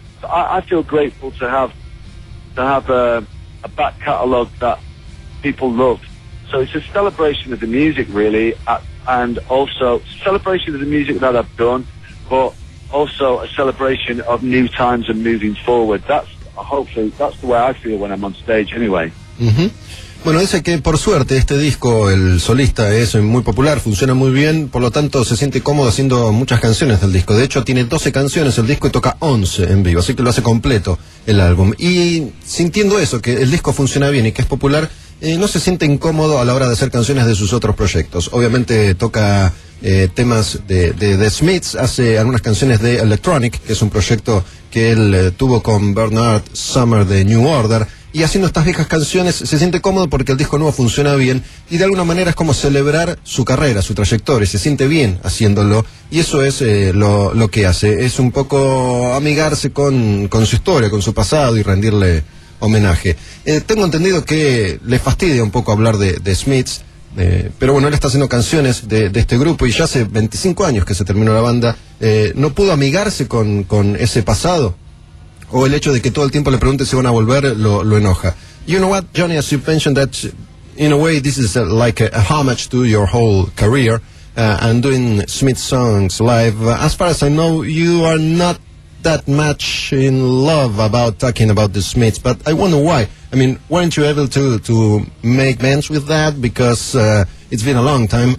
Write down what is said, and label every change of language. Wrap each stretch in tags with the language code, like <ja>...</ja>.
<en>So I feel grateful to have a back catalogue that people love. So it's a celebration of the music, really, and also celebration of the music that I've done, but also a celebration of new times and moving forward. That's the way I feel when I'm on stage, anyway. Mm-hmm.</en> <es>Bueno, dice que por suerte este disco, el solista, es muy popular, funciona muy bien, por lo tanto se siente cómodo haciendo muchas canciones del disco. De hecho, tiene 12 canciones el disco y toca 11 en vivo, así que lo hace completo el álbum. Y sintiendo eso, que el disco funciona bien y que es popular, no se siente incómodo a la hora de hacer canciones de sus otros proyectos. Obviamente toca temas de Smiths, hace algunas canciones de Electronic, que es un proyecto que él tuvo con Bernard Sumner de New Order. Y haciendo estas viejas canciones se siente cómodo porque el disco nuevo funciona bien y de alguna manera es como celebrar su carrera, su trayectoria, se siente bien haciéndolo y eso es lo que hace, es un poco amigarse con su historia, con su pasado y rendirle homenaje. Tengo entendido que le fastidia un poco hablar de Smiths, pero bueno, él está haciendo canciones de este grupo y ya hace 25 años que se terminó la banda, ¿no pudo amigarse con ese pasado? O el hecho de que todo el tiempo le pregunte si van a volver lo enoja.</es> <en>You know what, Johnny, as you mentioned that in a way this is like a homage to your whole career and doing Smith songs live. As far as I know, you are not that much in love about talking about the Smiths, but I wonder why. I mean, weren't you able to make amends with that because it's been a long time?</en>